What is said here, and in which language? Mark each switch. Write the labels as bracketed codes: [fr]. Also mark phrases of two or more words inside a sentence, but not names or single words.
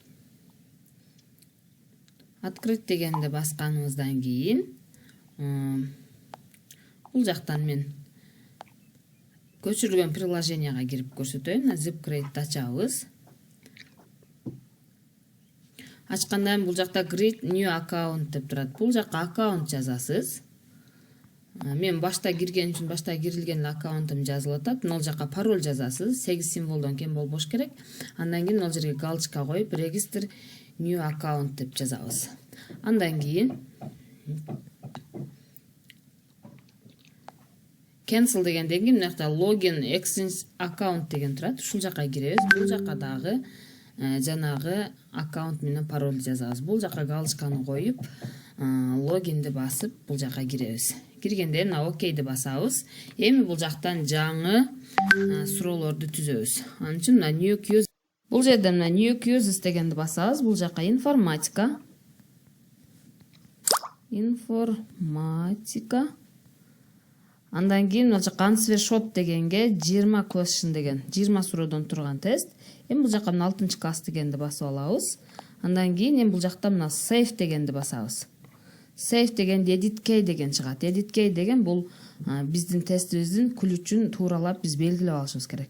[ky] Открыть дегенди басканыбыздан кийин бул жактан мен көчүрүлгөн приложенияга кирип көрсөтөйүн. ZipGrade'ди ачабыз. Ачкандан бул жакта [en] create new account [ky] деп турат. Бул жакка аккаунт жазасыз. Мен башта кирген үчүн башта кирилген аккаунтум жазылып атат. Мына жака пароль жазасыз. 8 символдон кем болбош керек. Андан кийин мына жерге галочка коюп [en] register new account [ky] деп жазабыз. Андан кийин cancel дегенден кийин мына жакта [en] login exchange account [ky] деген турат. Ушул жака киребиз. Бул жака дагы жанагы аккаунт менен пароль жазабыз. Бул жака галочканы коюп, логинди басып, бул жака киребиз. Киргенде мына окейди басабыз. Эми бул жактан жаңы суроолорду түзөбүз. Анын үчүн мына [en] new quiz. [ky] Бул жерден мына [en] new quiz [ky] дегенди басабыз. Бул жака информатика. Андан кийин мына жака [en] answer shot [ky] дегенге 20 question деген, 20 суроодон турган тест. Эми бул жака мына 6 класс дегенди басып алабыз. Андан кийин эми бул жакта мына save дегенди басабыз. Save дегенде [en] edit key [ky] деген чыгат. [en] Edit key [ky] деген бул биздин тестибиздин ключүн тууралап биз белгилеп алышыбыз керек.